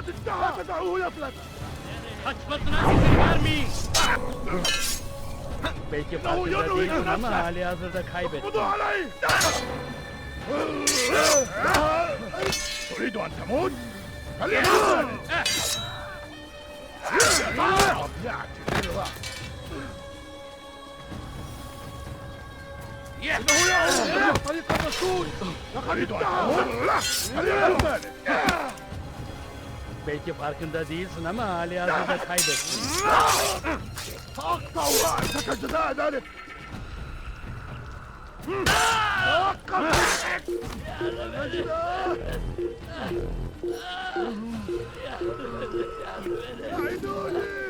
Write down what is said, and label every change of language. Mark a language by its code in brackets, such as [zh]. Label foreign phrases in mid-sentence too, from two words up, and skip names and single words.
[ar] لا تدعوه يفلت! [tr] Belki farkında değilsin ama hali hazırda kaybettin. [ar] اقبضوا عليه! تريد أن تموت؟ فليكن! إنه يعود طريق الرسول! لقد ادعى! فليكن! [tr] Belki farkında değilsin ama hali hazırda kaybettin. [ar] سأقطع رأسك جزاء ذلك! توقف! ساعدوني!